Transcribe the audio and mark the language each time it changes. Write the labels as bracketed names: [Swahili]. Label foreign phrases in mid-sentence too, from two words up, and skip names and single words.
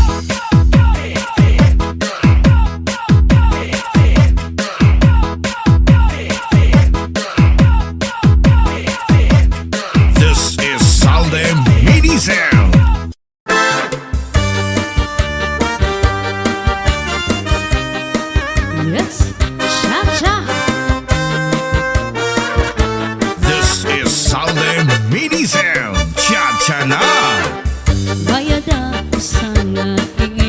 [English] This is Salde Mini Sound. Yes, cha-cha. This is Salde Mini Sound. Cha-cha na. [Filipino] Bayad ako sa nga